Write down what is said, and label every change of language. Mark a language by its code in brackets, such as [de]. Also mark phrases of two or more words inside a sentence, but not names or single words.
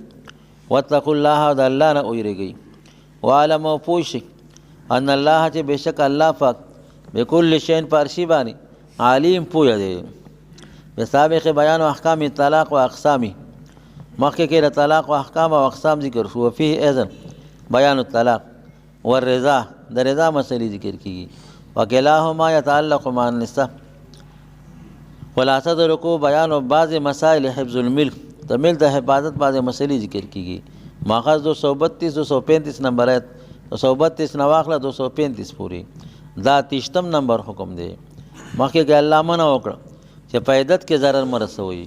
[ar] واتقوا الله، [ps] د الله نه ویریږئ. واعلموا پوه شئ [ar] ان الله [ps] چې بېشک الله پاک [ar] بكل شیء [ps] په هر شي باندې علیم پوهه دی. [ar] بسابق بیان احکام طلاق و اقسامه، [ps] مخکې کې د طلاق و احکام او اقسام ذکر شو. [ar] وفيه اذن بیان الطلاق والرضا، [ps] د رضا مسلې ذکر کیږي. [ar] وکلاهما يتعلق مع النساء. [ps] خلاصه د رکوع بیان او بعض مسائل [ar] حفظ الملک، [ps] د ملک د حفاظت بعض مسلې ذکر کیږي. ماخذ 232 235 نمبر آیت، 232 نه واخله 235 پوری، دا 30 نمبر حکم دی. مخکې کې الله منع وکړه چې په عدت کې ضرر مه رسوئ.